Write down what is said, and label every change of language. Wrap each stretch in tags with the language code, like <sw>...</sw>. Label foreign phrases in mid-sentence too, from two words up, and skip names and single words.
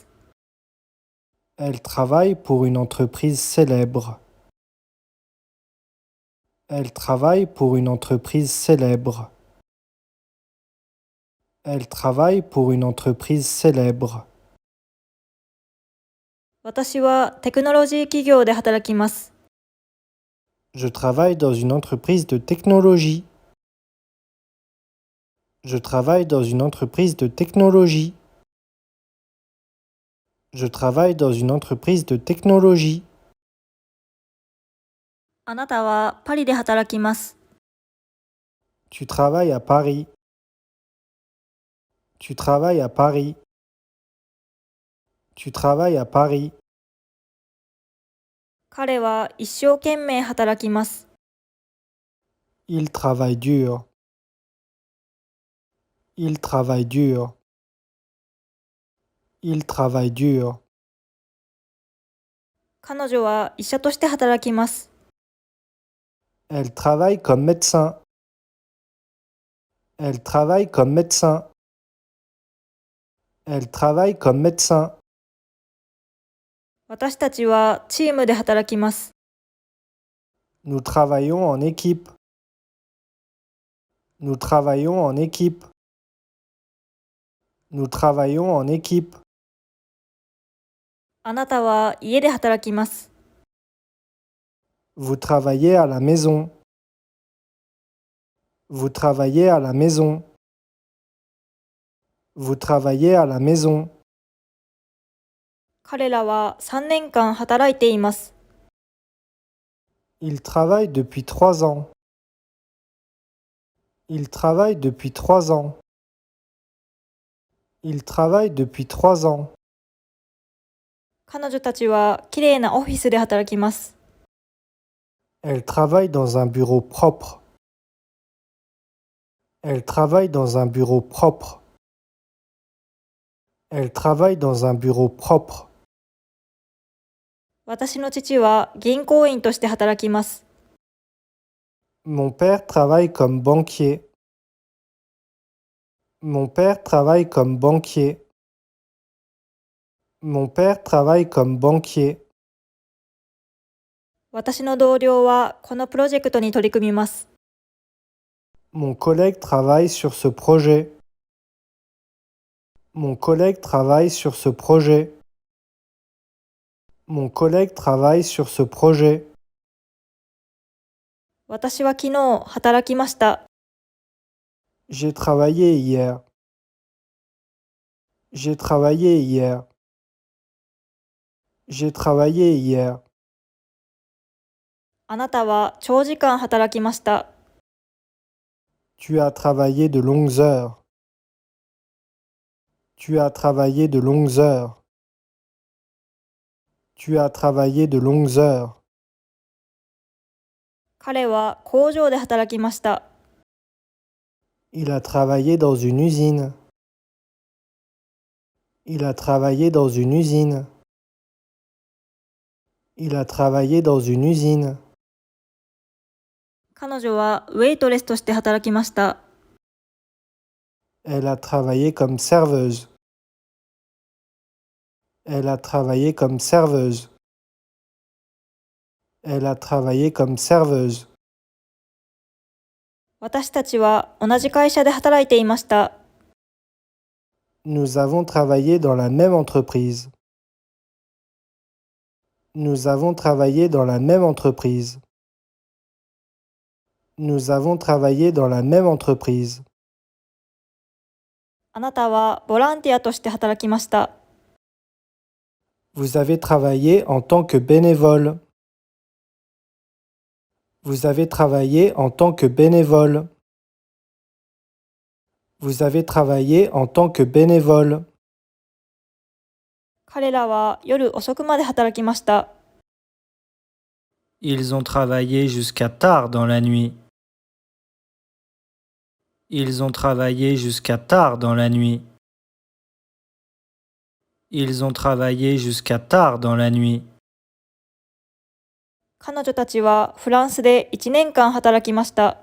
<fr>Elle travaille pour une entreprise célèbre. Elle travaille pour une entreprise célèbre. Elle travaille pour une entreprise célèbre.</fr> <ja>私はテクノロジー企業で働きます。</ja> <fr>Je travaille dans une entreprise de technologie. Je travaille dans une entreprise de technologie. Je travaille dans une entreprise de technologie.</fr> <ja>あなたはパリで働きます。</ja> <fr>Tu travailles à Paris. Tu travailles à Paris. Tu travailles à Paris.</fr> <ja>彼は一生懸命働きます。</ja> <fr>Il travaille dur. Il travaille dur. Il travaille dur.</fr> <ja>彼女は医者として働きます。</ja> <fr>Elle travaille comme médecin. Elle travaille comme médecin. Elle travaille comme médecin.</fr> <ja>私たちはチームで働きます。</ja> <fr>Nous travaillons en équipe. Nous travaillons en équipe. Nous travaillons en équipe.</fr> <ja>あなたは家で働きます。</ja> <fr>Vous travaillez à la maison. Vous travaillez à la maison. Vous travaillez à la maison.</fr> <ja>彼らは3年間働いています。</ja> <fr>Il travaille depuis 3 ans. Il travaille depuis 3 ans. Il travaille depuis 3 ans.</fr> <ja>彼女たちはきれいなオフィスで働きます。</ja> <fr>Elle travaille dans un bureau propre. Elle travaille dans un bureau propre. Elle travaille dans un bureau propre.</fr> <ja>私の父は銀行員として働きます。</ja> <fr>Mon père travaille comme banquier. Mon père travaille comme banquier. Mon père travaille comme banquier.</fr> <ja>私の同僚はこのプロジェクトに取り組みます。</ja> <fr>Mon collègue travaille sur ce projet. Mon collègue travaille sur ce projet. Mon collègue travaille sur ce projet.</fr> <ja>私は昨日働きました。</ja> <fr>J'ai travaillé hier. J'ai travaillé hier. J'ai travaillé hier.</fr> <ja>あなたは長時間働きました。</ja> <fr>Tu as travaillé de longues heures. Tu as travaillé de longues heures. Tu as travaillé de longues heures.</fr> <ja>彼は工場で働きました。</ja> <fr>Il a travaillé dans une usine. Il a travaillé dans une usine. Il a travaillé dans une usine.</fr> <ja>彼女はウェイトレスとして働きました。</ja> <fr>Elle a travaillé comme serveuse. Elle a travaillé comme serveuse. Elle a travaillé comme serveuse.</fr> <ja>私たちは同じ会社で働いていました。</ja> <fr>Nous avons travaillé dans la même entreprise. Nous avons travaillé dans la même entreprise. Nous avons travaillé dans la même entreprise.</fr> <ja>あなたはボランティアとして働きました。</ja> <fr>Vous avez travaillé en tant que bénévole. Vous avez travaillé en tant que bénévole. Vous avez travaillé en tant que bénévole.</fr> <ja>彼らは夜遅くまで働きました。</ja> <fr>Ils ont travaillé jusqu'à tard dans la nuit. Ils ont travaillé jusqu'à tard dans la nuit. Ils ont travaillé jusqu'à tard dans la nuit.</fr> <ja>彼女たちはフランスで1年間働きました。</ja>